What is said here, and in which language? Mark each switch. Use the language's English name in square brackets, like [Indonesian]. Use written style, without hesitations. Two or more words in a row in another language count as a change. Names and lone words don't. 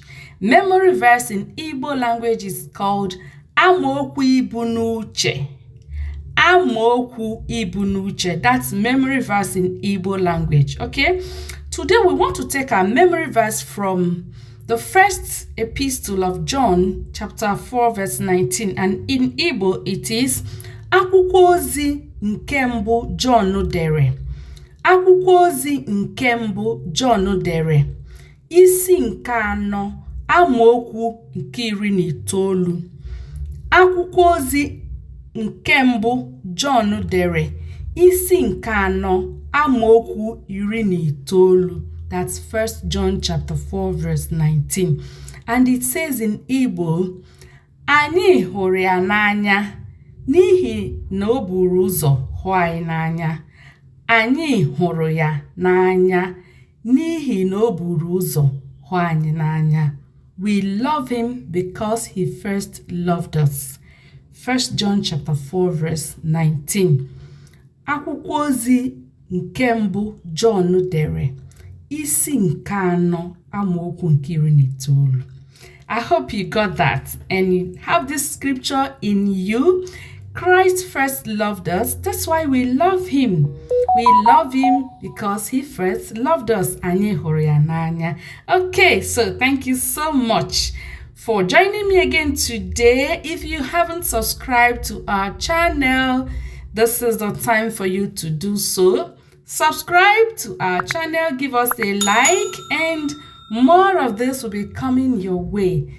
[English] Memory verse in Igbo language is called [Igbo] Amaokwu Ibu n'uche. Amaokwu Ibu n'uche. [English] That's memory verse in Igbo language. Okay? Today we want to take our memory verse from the first epistle of John, chapter 4, verse 19. And in Igbo it is [Igbo] Akwụkwọ ozi nke mbụ John dere. Akwụkwọ ozi nke mbụ John dere. Isi nke anọ amaokwu nke 19. Akwụkwọ ozi nke mbụ John dere. Isi nke anọ amaokwu 19. [English] That's 1 John chapter 4 verse 19. And it says in Igbo, [Igbo] anyị hụrụ ya n'anya n'ihi na o buru ụzọ hụ anyị n'anya. Anyị hụrụ ya n'anya n'ihi na o buru ụzọ hụ anyị n'anya. [English] We love him because he first loved us. 1 John chapter 4 verse 19. [Igbo] Akwụkwọ ozi nke mbụ John dere. Isi nke anọ amaokwu nke 19. [English] I hope you got that and you have this scripture in you. Christ first loved us. That's why we love him. We love him because he first loved us. [Igbo] Anyị hụrụ ya n'anya. [English] Okay, so thank you so much for joining me again today. If you haven't subscribed to our channel, this is the time for you to do so. Subscribe to our channel, give us a like, and more of this will be coming your way.